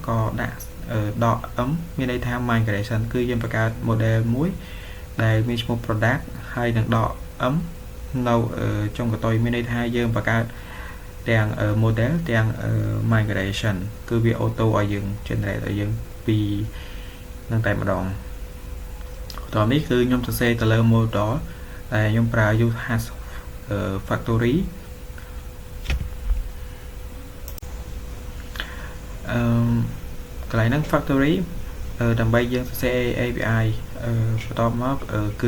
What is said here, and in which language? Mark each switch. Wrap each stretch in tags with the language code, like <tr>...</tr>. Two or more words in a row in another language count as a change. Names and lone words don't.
<km>ក៏ដាក់ .m មានន័យថា migration គឺយើងបង្កើត model មួយដែលមានឈ្មោះ product ហើយនឹង .m នៅចុងកន្ទុយមានន័យថាយើងបង្កើតទាំង model ទាំង migration គឺវា auto ឲ្យយើង generate ឲ្យយើងពីនឹងតែម្ដងតោះនេះគឺខ្ញុំសរសេរទៅលើ model ដែលខ្ញុំប្រើ</km> <en>use has factory</en> <km>កន្លែងហ្នឹង factory ដើម្បីយើងសរសេរ API បន្តមកគឺ</km>